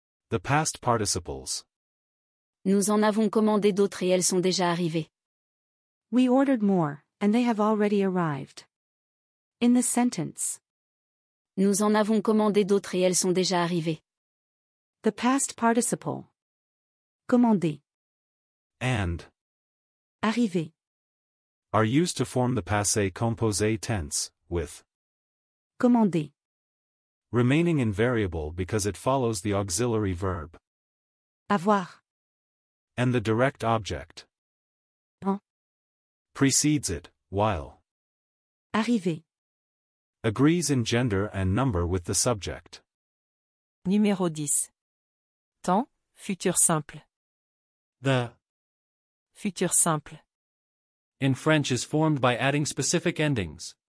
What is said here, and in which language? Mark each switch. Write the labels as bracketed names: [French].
[English] The past participles. [French] Nous en avons commandé d'autres et elles sont déjà arrivées. [English] We ordered more, and they have already arrived. In the sentence, [French] Nous en avons commandé d'autres et elles sont déjà arrivées. [English] the past participle. Commandé. And. [French] Arrivé. [English] Are used to form the passé composé tense, with. [French] Commandé. [English] Remaining invariable because it follows the auxiliary verb. [French] Avoir. [English] And the direct object. [French] En. [English] Precedes it, while. [French] Arrivé. [English] Agrees in gender and number with the subject. [French] Numéro 10. Temps, futur simple. [English] The [French] Futur simple. [English] in French is formed by adding specific endings